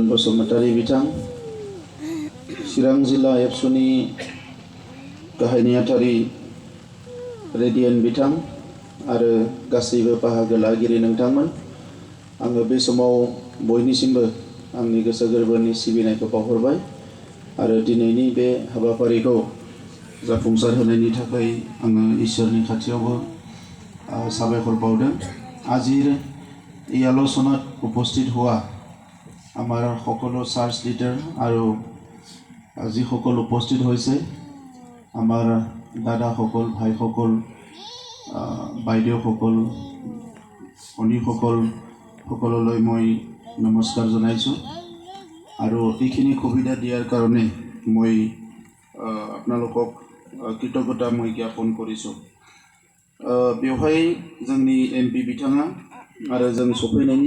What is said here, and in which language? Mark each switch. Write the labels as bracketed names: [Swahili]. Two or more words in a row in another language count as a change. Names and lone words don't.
[Bodo] बसुमतारी बिथां, चिरां जिल्ला एबसुनि गाहाय नेहाथारि रेडियन बिथां आरो गासैबो बाहागो लागिरि नोंथांमोन, आङो बे समाव बयनिसिमबो आंनि गोसो गोरबोनि सिबिनायखौ बावहरबाय आरो दिनैनि बे हाबाफारिखौ जाफुंसार होनायनि थाखाय आङो इसोरनि खाथियावबो साबायखर बावदों। [Assamese] আজিৰ এই আলোচনাত উপস্থিত হোৱা আমাৰ সকলো [English] church leader [Assamese] আৰু যিসকল উপস্থিত হৈছে আমাৰ দাদাসকল, ভাইসকল, বাইদেউসকল, ভনীসকল সকললৈ মই নমস্কাৰ জনাইছোঁ আৰু এইখিনি সুবিধা দিয়াৰ কাৰণে মই আপোনালোকক কৃতজ্ঞতা মই জ্ঞাপন কৰিছোঁ। [Bodo] बेवहाय जोंनि MP बिथाङा आरो जों सफैनायनि